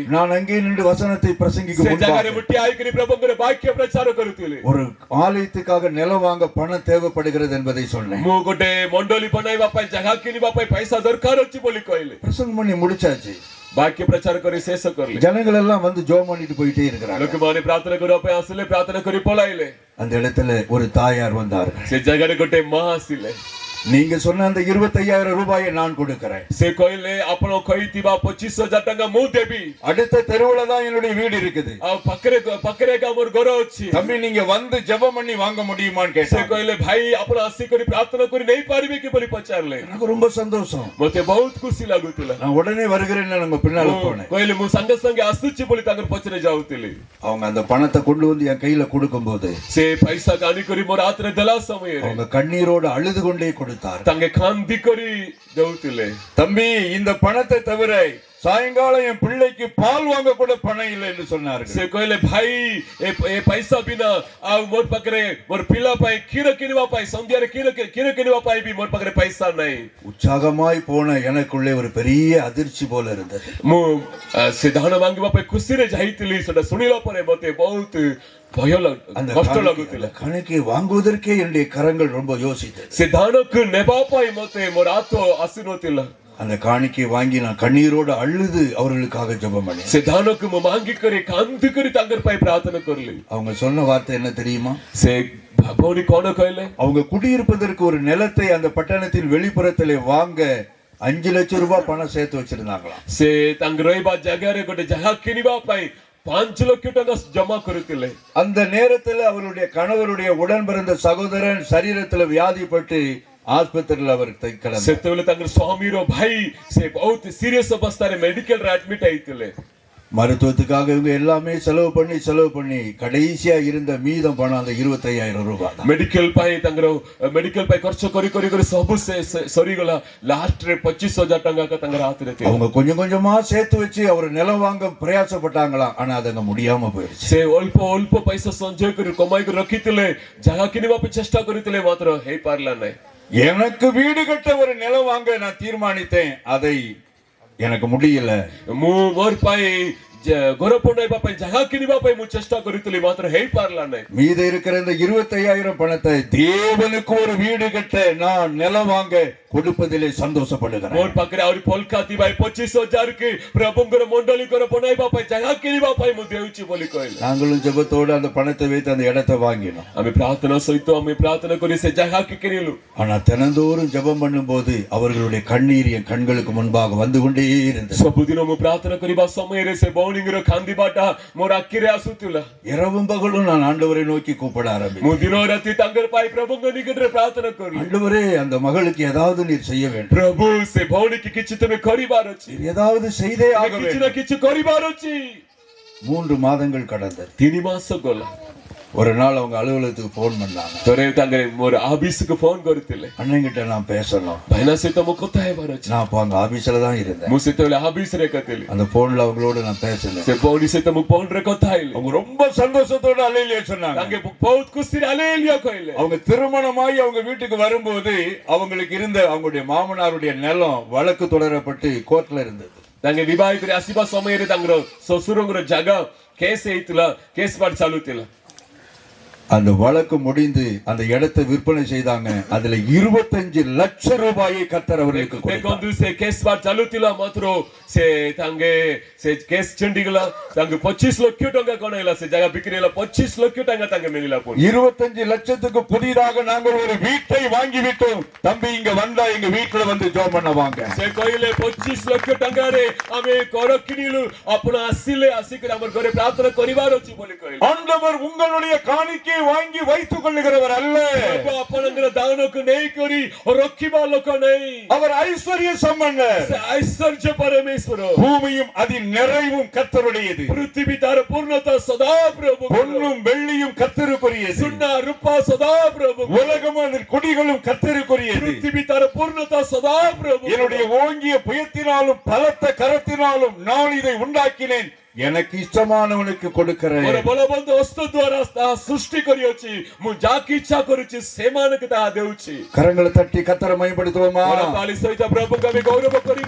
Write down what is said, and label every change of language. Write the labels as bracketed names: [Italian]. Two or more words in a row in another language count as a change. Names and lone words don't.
[Tamil] நான் அங்கே நின்று வசனத்தை பிரசங்கிக்க [Odia] ସେ ଜାଗାରେ [Tamil] முன்பாக [Odia] ମୁଁ ଠିଆ ହେଇକରି ପ୍ରଭୁଙ୍କର ବାକ୍ୟ ପ୍ରଚାର କରୁଥିଲି. [Tamil] ஒரு ஆலயத்துக்காக நிலம் வாங்க பணம் தேவைப்படுகிறது என்பதை சொன்னேன். [Odia] ମୁଁ ଗୋଟେ ମଣ୍ଡଳୀ ବନାଇବା ପାଇଁ ଜାଗା କିଣିବା ପାଇଁ ପଇସା ଦରକାର ଅଛି ବୋଲି କହିଲି. [Tamil] பிரசங்கம் பண்ணி முடிச்சாச்சு. [Odia] ବାକ୍ୟ ପ୍ରଚାର କରି ଶେଷ କରିଲି. [Tamil] ஜனங்கள் எல்லாம் வந்து ஜோம் பண்ணிட்டு போயிட்டே இருக்கிறாங்க. [Odia] ଲୋକମାନେ ପ୍ରାର୍ଥନା କରିବା ପାଇଁ ଆସିଲେ, ପ୍ରାର୍ଥନା କରି ପଳାଇଲେ. [Tamil] அந்த இடத்துல ஒரு தாயார் வந்தார்கள். [Odia] ସେ ଜାଗାରେ ଗୋଟେ ମା ଆସିଲେ. [Tamil] நீங்க சொன்ன அந்த 25,000 ரூபாயை நான் கொடுக்கிறேன். [Odia] ସେ କହିଲେ ଆପଣ କହିଥିବା 25,000 ଟଙ୍କା ମୁଁ ଦେବି. [Tamil] அடுத்த தெருவுல தான் என்னுடைய வீடு இருக்குது. [Odia] ଆଉ ପାଖରେ ଆମର ଘର ଅଛି. [Tamil] தம்பி நீங்க வந்து ஜெபம் பண்ணி வாங்க முடியுமான்னு [Odia] ସେ [Tamil] கேட்டாங்க. [Odia] କହିଲେ ଭାଇ ଆପଣ ଆସିକରି ପ୍ରାର୍ଥନା କରି ନେଇ ପାରିବେ କି ବୋଲି ପଚାରିଲେ. [Tamil] எனக்கு ரொம்ப சந்தோஷம். [Odia] ମତେ ବହୁତ ଖୁସି ଲାଗୁଥିଲା. [Tamil] நான் உடனே வருகிறேன்னு நம்ம பின்னால போனேன். [Odia] କହିଲେ ମୁଁ ସାଙ୍ଗେ ସାଙ୍ଗେ ଆସୁଛି ବୋଲି ତାଙ୍କର ପଛରେ ଯାଉଥିଲି. [Tamil] அவங்க அந்த பணத்தை கொண்டு வந்து என் கையில கொடுக்கும்போது [Odia] ସେ ପଇସା ଆଣିକରି ମୋର ହାତରେ ଦେଲା ସମୟରେ [Tamil] அவங்க கண்ணீரோடு அழுது கொண்டே கொடுத்தார். [Odia] ତାଙ୍କେ କାନ୍ଦି କରି ଦେଉଥିଲେ. [Tamil] தம்பி இந்த பணத்தை தவிர சாயங்காலம் என் பிள்ளைக்கு பால் வாங்க கூட பணம் இல்லை என்று சொன்னார்கள். [Odia] ସେ କହିଲେ ଭାଇ ଏ ପଇସା ବିନା ଆଉ ମୋର ପାଖରେ ମୋର ପିଲା ପାଇଁ କ୍ଷୀର କିଣିବା ପାଇଁ ସନ୍ଧ୍ୟାରେ କ୍ଷୀର କିଣିବା ପାଇଁ ବି ମୋର ପାଖରେ ପଇସା ନାହିଁ. [Tamil] உற்சாகமாய் போன எனக்குள்ளே ஒரு பெரிய அதிர்ச்சி போல இருந்தது. [Odia] ମୁଁ ସେ ଧାନ ମାଗିବା ପାଇଁ ଖୁସିରେ ଯାଇଥିଲି. ସେଟା ଶୁଣିଲା ପରେ ମତେ ବହୁତ ଭୟ କଷ୍ଟ ଲାଗୁଥିଲା. [Tamil] கணக்கை வாங்குவதற்கே என்னுடைய கரங்கள் ரொம்ப யோசித்தது. [Odia] ସେ ଧାନକୁ ନେବା ପାଇଁ ମତେ ମୋର ହାତ ଆସିନଥିଲା. [Tamil] அந்த காணிக்கை வாங்கி நான் கண்ணீரோடு அழுது அவர்களுக்காக ஜெபம் பண்ணேன். [Odia] ସେ ଧାନକୁ ମୁଁ ମାଗିକରି କାନ୍ଦିକରି ତାଙ୍କର ପାଇଁ ପ୍ରାର୍ଥନା କରିଲି. [Tamil] அவங்க சொன்ன வார்த்தை என்ன தெரியுமா? [Odia] ସେ ଭଉଣୀ କଣ କହିଲେ? [Tamil] அவங்க குடியிருப்பதற்கு ஒரு நிலத்தை அந்த பட்டணத்தின் வெளிப்புறத்திலே வாங்க 5 லட்சம் ரூபாய் பணம் சேர்த்து வச்சிருந்தாங்களாம். [Odia] ସେ ତାଙ୍କ ରହିବା ଜାଗାରେ ଗୋଟେ ଜାଗା କିଣିବା ପାଇଁ 5 ଲକ୍ଷ ଟଙ୍କା ଜମା କରିଥିଲେ. [Tamil] அந்த நேரத்தில் அவருடைய கணவருடைய உடன் பிறந்த சகோதரன் சரீரத்தில் வியாதிப்பட்டு ஆஸ்பத்திரியில் அவர் கிடந்தார். [Odia] ସେତେବେଳେ ତାଙ୍କର ସ୍ୱାମୀର ଭାଇ ସେ ବହୁତ ସିରିୟସ୍ ଅବସ୍ଥାରେ ମେଡିକାଲରେ ଆଡମିଟ୍ ହେଇଥିଲେ. [Tamil] மருத்துவத்துக்காக இவங்க எல்லாமே செலவு பண்ணி கடைசியா இருந்த மீதம் பணம் அந்த 25,000 ரூபாய் தான். [Odia] ମେଡିକାଲ ପାଇଁ ତାଙ୍କର ମେଡିକାଲ ପାଇଁ ଖର୍ଚ୍ଚ କରି ସବୁ ସରିଗଲା. ଲାଷ୍ଟରେ 25,000 ଟଙ୍କା ତାଙ୍କର ହାତରେ ଥିଲା. [Tamil] அவங்க கொஞ்சம் கொஞ்சமா சேர்த்து வச்சு அவர் நிலம் வாங்க பிரயாசப்பட்டாங்களாம். ஆனா அது முடியாம போயிடுச்சு. [Odia] ସେ ଅଳ୍ପ ପଇସା ସଞ୍ଚୟ କରି କମାଇ କରି ରଖିଥିଲେ, ଜାଗା କିଣିବା ପାଇଁ ଚେଷ୍ଟା କରିଥିଲେ, ମାତ୍ର ହେଇପାରିଲା ନାହିଁ. [Tamil] எனக்கு வீடு கட்ட ஒரு நிலம் வாங்க நான் தீர்மானித்தேன். அதை எனக்கு முடியல. [Odia] ମୁଁ ମୋର ପାଇଁ ଘର ବନାଇବା ପାଇଁ ଜାଗା କିଣିବା ପାଇଁ ମୁଁ ଚେଷ୍ଟା କରିଥିଲି, ମାତ୍ର ହେଇପାରିଲା ନାହିଁ. [Tamil] மீத இருக்கிற இந்த 25,000 பணத்தை தேவனுக்கு ஒரு வீடு கட்ட நான் நிலம் வாங்க கொடுப்பதிலே சந்தோஷப்படுகிறேன். [Odia] ମୋର ପାଖରେ ଆହୁରି ପଲକା ଥିବା 25,000 କି ପ୍ରଭୁଙ୍କର ମଣ୍ଡଳୀଙ୍କର ବନାଇବା ପାଇଁ ଜାଗା କିଣିବା ପାଇଁ ମୁଁ ଦେଉଛି ବୋଲି କହିଲେ. [Tamil] நாங்களும் ஜெபத்தோடு அந்த பணத்தை வைத்து அந்த இடத்தை வாங்கினோம். [Odia] ଆମେ ପ୍ରାର୍ଥନା ସହିତ ଆମେ ପ୍ରାର୍ଥନା କରି ସେ ଜାଗା କିଣିଲୁ. [Tamil] ஆனா தினந்தோறும் ஜெபம் பண்ணும்போது அவர்களுடைய கண்ணீர் என் கண்களுக்கு முன்பாக வந்து கொண்டே இருந்தது. [Odia] ସବୁଦିନ ମୁଁ ପ୍ରାର୍ଥନା କରିବା ସମୟରେ ସେ ଭଉଣୀଙ୍କର କାନ୍ଦିବାଟା ମୋର ଆଖିରେ ଆସୁଥିଲା. [Tamil] இரவும் பகலும் நான் ஆண்டவரை நோக்கி கூப்பிட ஆரம்பித்தேன். [Odia] ମୁଁ ଦିନ ରାତି ତାଙ୍କର ପାଇଁ ପ୍ରଭୁଙ୍କ ନିକଟରେ ପ୍ରାର୍ଥନା କଲି. [Tamil] ஆண்டவரே அந்த மகளுக்கு ஏதாவது நீர் செய்ய வேண்டும். [Odia] ପ୍ରଭୁ ସେ ଭଉଣୀକି କିଛି ତମେ କରିବାର ଅଛି. [Tamil] ஏதாவது செய்தே ஆக [Odia] କିଛି [Tamil] வேண்டும். [Odia] ନା କିଛି କରିବାର ଅଛି. [Tamil] 3 மாதங்கள் கடந்தது. [Odia] 3 ମାସ ଗଲା. [Tamil] ஒரு நாள் அவங்க அலுவலகத்துக்கு போன் பண்ணாங்க. [Odia] ଥରେ ତାଙ୍କେ ମୋର ଆଫିସକୁ ଫୋନ କରିଥିଲେ. [Tamil] அண்ணங்கிட்ட நான் பேசணும். [Odia] ଭାଇନା ସହିତ ମୁଁ କଥା ହେବାର ଅଛି. [Tamil] நான் அப்போ அங்க ஆபீஸ்ல தான் இருந்தேன். [Odia] ମୁଁ ସେତେବେଳେ ଆଫିସରେ ଏକା ଥିଲି. [Tamil] அந்த போன்ல அவங்களோட நான் பேசினேன். [Odia] ସେ ଭଉଣୀ ସହିତ ମୁଁ ଫୋନରେ କଥା ହେଲି. [Tamil] அவங்க ரொம்ப சந்தோஷத்தோட அலையிலே சொன்னாங்க. [Odia] ତାଙ୍କେ ବହୁତ ଖୁସିରେ ହାଲେଲୁୟା କହିଲେ. [Tamil] அவங்க திருமணமாகி அவங்க வீட்டுக்கு வரும்போது அவங்களுக்கு இருந்த அவங்களுடைய மாமனாருடைய நிலம் வழக்கு தொடரப்பட்டு கோர்ட்ல இருந்தது. [Odia] ତାଙ୍କେ ବିବାହ କରି ଆସିବା ସମୟରେ ତାଙ୍କର ଶ୍ୱଶୁରଙ୍କର ଜାଗା କେସ୍ ହେଇଥିଲା, କେସ୍ ପାଠ ଚାଲୁଥିଲା। [Tamil] அந்த வழக்கு முடிந்து அந்த இடத்தை விற்பனை செய்தாங்க. அதுல 25 லட்சம் ரூபாயை கர்த்தர் அவர்களுக்கு கொடுத்தார். [Odia] ଦେଖନ୍ତୁ ସେ କେସ୍ ପାଠ ଚାଲୁଥିଲା, ମାତ୍ର ସେ ତାଙ୍କେ ସେ କେସ୍ ଛିଣ୍ଡିଗଲା, ତାଙ୍କୁ 25 ଲକ୍ଷ ଟଙ୍କା କଣ ହେଲା, ସେ ଜାଗା ବିକ୍ରି ହେଲା, 25 ଲକ୍ଷ ଟଙ୍କା ତାଙ୍କେ ମିଳିଲା। [Tamil] 25 லட்சத்துக்கு புதிதாக நாங்கள் ஒரு வீட்டை வாங்கி விட்டோம், தம்பி இங்க வந்தா எங்க வீட்டுல வந்து ஜெபம் பண்ண வாங்க. [Odia] ସେ କହିଲେ 25 ଲକ୍ଷ ଟଙ୍କାରେ ଆମେ ଘର କିଣିଲୁ, ଆପଣ ଆସିଲେ ଆସିକରି ଆମର ଘରେ ପ୍ରାର୍ଥନା କରିବାର ଅଛି ବୋଲି କହିଲେ। [Tamil] ஆண்டவர் உங்களுடைய காணிக்கையை வாங்கி வைத்துக் கொள்ளுகிறவர் அல்ல, [Odia] ଆପଣଙ୍କର ଦାନକୁ ନେଇକରି ରଖିବା ଲୋକ ନାହିଁ। [Tamil] அவர் ஐஸ்வர்ய சம்பன்னர், [Odia] ସେ ଐଶ୍ୱର୍ଯ୍ୟ ପରମେଶ୍ୱର। [Tamil] பூமியும் அதின் நிறைவும் கர்த்தருடையது, [Odia] ପୃଥିବୀ ତାର ପୂର୍ଣ୍ଣତା ସଦାପ୍ରଭୁ, [Tamil] பொன்னும் வெள்ளியும் கர்த்தருக்குரியது, [Odia] ସୁନା ରୂପା ସଦାପ୍ରଭୁ, [Tamil] உலகமும் அதன் குடிகளும் கர்த்தருக்குரியது. [Odia] ପୃଥିବୀ ତାର ପୂର୍ଣ୍ଣତା ସଦାପ୍ରଭୁ। [Tamil] என்னுடைய ஓங்கிய புயத்தினாலும் பலத்த கரத்தினாலும் நான் இதை உண்டாக்கினேன், எனக்கு இஷ்டமானவனுக்கு கொடுக்கிறேன். [Odia] ମୋର ବଳବନ୍ତ ହସ୍ତ ଦ୍ୱାରା ତାହା ସୃଷ୍ଟି କରିଅଛି, ମୁଁ ଯାହାକୁ ଇଚ୍ଛା କରୁଛି ସେମାନଙ୍କୁ ତାହା ଦେଉଛି। [Tamil] கரங்களை தட்டி கர்த்தரை மகிமைப்படுத்துவோமா? [Odia] ତାଳି ସହିତ ପ୍ରଭୁଙ୍କୁ ଆମେ ଗୌରବ କରିବା।